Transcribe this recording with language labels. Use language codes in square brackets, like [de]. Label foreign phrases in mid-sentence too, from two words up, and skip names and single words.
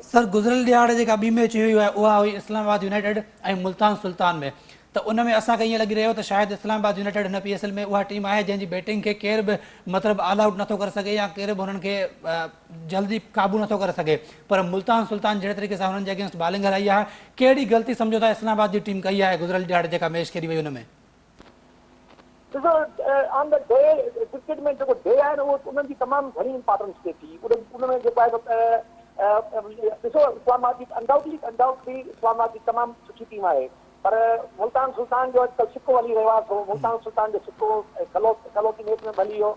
[sd] सर गुज़िरियल ॾियारे जेका ॿी मैच हुई आहे उहा हुई इस्लामाबाद यूनाइटेड ऐं मुल्तान सुल्तान में, त उन में असांखे ईअं लॻी रहियो त शायदि इस्लामाबाद यूनाइटेड हिन PSL में उहा टीम आहे जंहिंजी बैटिंग खे केर बि मतिलबु [en] all out [sd] नथो करे सघे या केर बि हुननि खे जल्दी क़ाबू नथो करे सघे, पर मुल्तान सुल्तान जहिड़े तरीक़े सां हुननि जे अगेंस्ट बॉलिंग हलाई आहे। कहिड़ी ग़लती सम्झो था इस्लामाबाद जी टीम कई आहे गुज़िरियल ॾियारे जेका मैच खेॾी वई हुन में? ॾिसो [en] on the day [sd] क्रिकेट में जेको डे आहे न उहो उन्हनि जी तमामु घणी इंपॉर्टेंस थिए थी। उन में जेको आहे ॾिसो इस्लामाबाद जी अनडाउटली इस्लामाबाद जी तमामु सुठी टीम आहे, पर मुल्तान सुल्तान जो अॼुकल्ह सिक्को हली रहियो आहे। मुल्तान सुल्तान जो सिक्को कलोकी मैच में हली वियो।